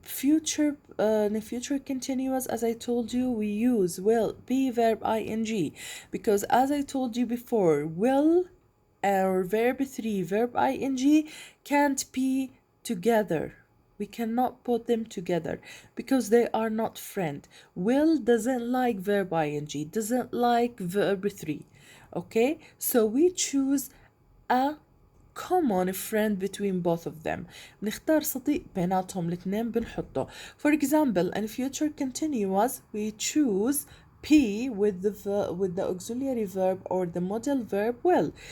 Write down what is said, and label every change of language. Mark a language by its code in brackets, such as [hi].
[en] In a future continuous, as I told you, we use will, be, verb, ing, because as I told you before, will or verb 3, verb ing can't be together. We cannot put them together because they are not friend. Will doesn't like verb ing, doesn't like verb 3. Okay, so we choose a common friend between both of them. [ar] بنختار صديق بيناتهم الاثنين بنحطه. [en] For example, in future continuous, we choose P with the auxiliary verb or the modal verb will.